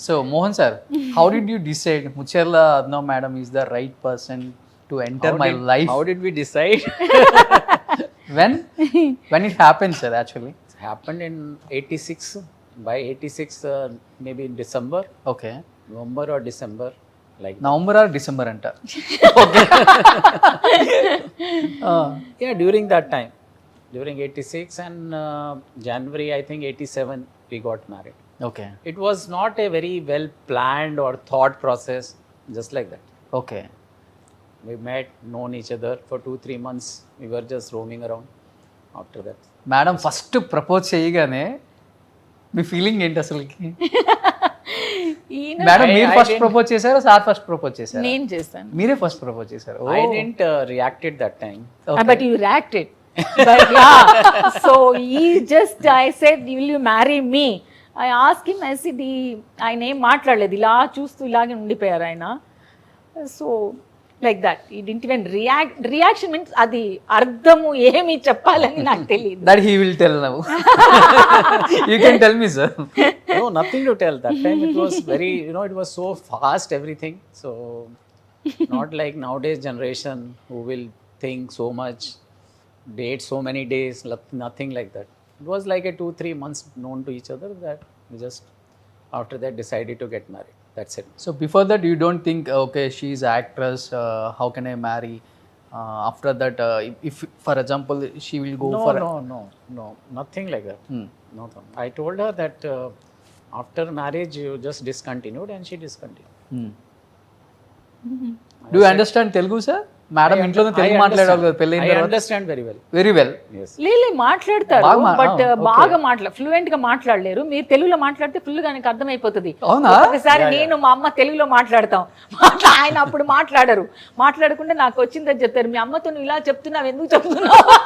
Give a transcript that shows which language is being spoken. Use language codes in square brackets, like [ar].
[en] So Mohan sir, how did you decide Mutcherla అద్నో madam is the right person to enter my life? How did we decide? when it happened, sir, actually? It happened in 86. By 86, maybe in December. Okay. November or December. Like [te] November are December అంట. [en] yeah, during that time. During 86 and January, I think 87, we got married. Okay. It was not a very well planned or thought process, just like that. Okay. We met, known each other for 2-3 months. We were just roaming around after that. [te] Madam first propose చేయగానే మీ feeling ఏంటి అసలుకి? Madam మీరు first propose చేశారు, sir first propose చేశారు? నేను చేశాను. మీరే first propose చేశారు. [en] I didn't reacted that time. But you reacted. But yeah, so I said, will you marry me? I asked him, I said, [te] ఆయన ఏం మాట్లాడలేదు, ఇలా చూస్తూ ఇలాగే ఉండిపోయారు ఆయన. [en] so like that, he didn't even reaction means [te] అది అర్థము ఏమి చెప్పాలని నాకు తెలియదు. [en] That he will tell now. You can tell me, sir. No, nothing to tell. That time it was very, it was so fast, everything. So not like nowadays generation who will think so much, date so many days, nothing like that. It was like a 2-3 months known to each other that we just after that decided to get married. That's it. So before that you don't think, okay, she is actress, how can I marry? After that, if for example she will go for No, nothing like that. No, I told her that after marriage you just discontinued, and she discontinued. Do you understand Telugu, sir? [te] Madam ఇంట్లోనే తెలుగు మాట్లాడాలి కదా పెళ్ళైన [en] I [te] తర్వాత? [en] understand very well. Very well. Yes. [te] లేలే మాట్లాడతారు, but బాగా బాగా fluent గా మాట్లాడలేరు. మీరు తెలుగులో మాట్లాడితే ఫుల్ గా నాకు అర్థమైపోతుంది. అవునా? ఒకసారి నేను మా అమ్మ తెలుగులో మాట్లాడతాం, ఆయన అప్పుడు మాట్లాడరు. మాట్లాడకుండా నాకు వచ్చిందని చెప్తారు, మీ అమ్మతో నువ్వు ఇలా చెప్తున్నావు, ఎందుకు చెప్తున్నావు?